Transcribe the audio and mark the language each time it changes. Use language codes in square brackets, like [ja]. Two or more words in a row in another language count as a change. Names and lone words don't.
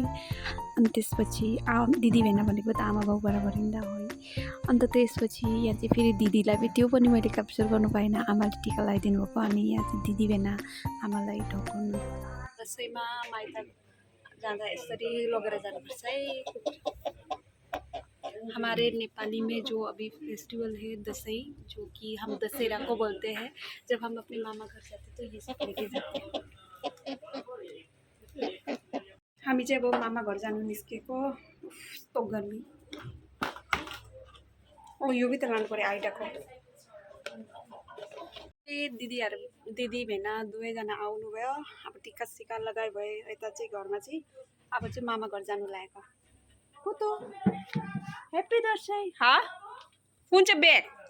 [ne] अनि त्यसपछि दिदी भेना भनेको त आमा बाउ बराबर हिँड्दा हो। अन्त त्यसपछि यहाँ चाहिँ फेरि दिदीलाई पनि त्यो पनि मैले क्याप्चर गर्नु पाएन, आमाले टिका लगाइदिनु भएको। अनि यहाँ चाहिँ दिदी भेना आमालाई ढकाउनु। दसैँमा माइत जाँदा यसरी लगेर जानुपर्छ है। [hi] हमारे नेपाली में जो अभी फेस्टिवल है दसई, जो कि हम दशहरा को बोलते हैं, जब हम अपने मामा घर जाते हैं तो ये सब लेके जाते हैं। [ne] हामी चाहिँ अब मामा घर जानु निस्केको यस्तो गर्मी यो भी त लानु पर्यो आइडाको दिदी भेना दुवैजना आउनुभयो अब टिका सिका लगाइ भयो यता चाहिँ घरमा चाहिँ अब चाहिँ मामा घर जानु लागेको कुतो ह्याप्पी दसैँ कुन चाहिँ ब्याग